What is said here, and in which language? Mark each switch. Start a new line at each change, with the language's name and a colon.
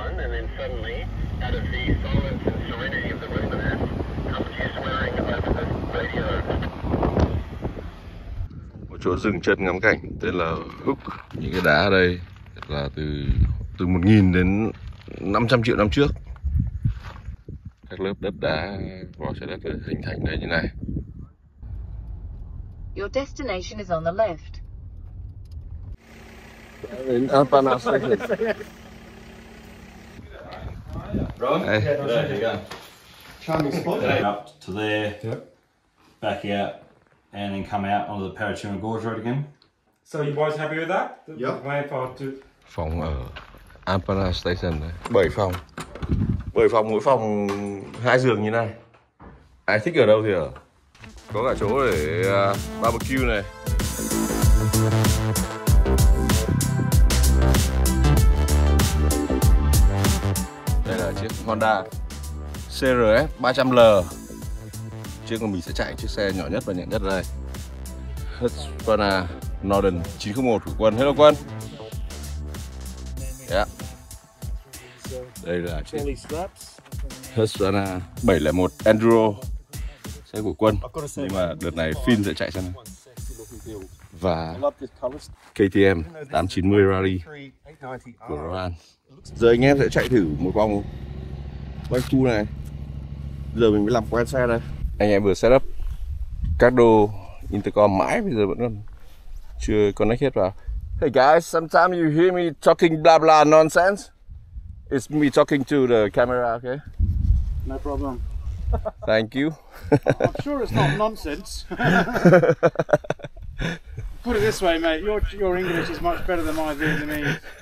English: And then suddenly, out of the silence and serenity of the wilderness, comes you swearing over the radio.
Vietnamese: Một chỗ dừng chân ngắm cảnh tên là Hook. Những cái đá ở đây là từ 1.000 đến 500 triệu năm trước. Các lớp đất đá vỏ trái đất hình thành đây như này.
English: Your destination is on the left.
Vietnamese: Đến Alpana Station.
English: Hey. There you go. Charming spot. Up to there, back out, and then come out onto the Parachuna Gorge Road again. So you boys happy with that? Yep. Plan for two.
Vietnamese: Phòng ở Alpana Station này. 7 phòng. 7 phòng, mỗi phòng 2 giường như này. Ai thích ở đâu thì ở. Có cả chỗ để barbecue này. Đây là chiếc Honda CRF 300L. Chiếc mà mình sẽ chạy chiếc xe nhỏ nhất và nhẹ nhất ở đây. Husqvarna Northern 901 của Quân. Hello Quân. Yeah. Đây là chiếc Husqvarna 701 Enduro, xe của Quân. Nhưng mà đợt này Finn sẽ chạy xe này. Và KTM 890 Rally của Rohan. Giờ anh em sẽ chạy thử một vòng quanh khu này. Giờ mình mới làm quen xe đây. Anh em vừa setup các đồ intercom mãi bây giờ vẫn còn chưa connect hết vào.
English: Hey guys, sometimes you hear me talking blah blah nonsense. It's me talking to the camera, okay? No problem. Thank you. I'm sure it's not nonsense. Put it this way, mate. Your English is much better than my Vietnamese.